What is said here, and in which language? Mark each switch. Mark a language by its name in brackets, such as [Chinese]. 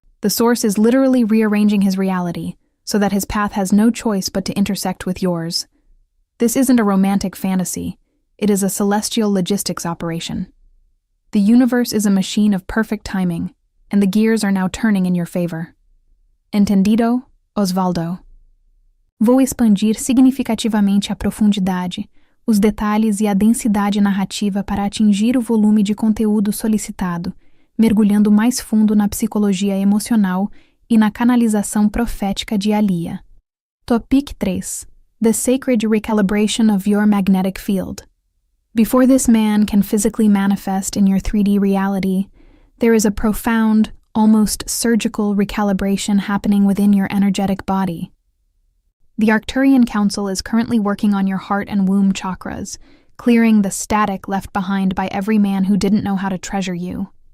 [English] The source is literally rearranging his reality so that his path has no choice but to intersect with yours. This isn't a romantic fantasy. It is a celestial logistics operation. The universe is a machine of perfect timing, and the gears are now turning in your favor. [Portuguese] Entendido, Osvaldo? Vou expandir significativamente a profundidade, os detalhes e a densidade narrativa para atingir o volume de conteúdo solicitado, mergulhando mais fundo na psicologia emocional e na canalização profética de Alia. [English] Topic 3. The sacred recalibration of your magnetic field. Before this man can physically manifest in your 3D reality, there is a profound, almost surgical recalibration happening within your energetic body. The Arcturian Council is currently working on your heart and womb chakras, clearing the static left behind by every man who didn't know how to treasure you.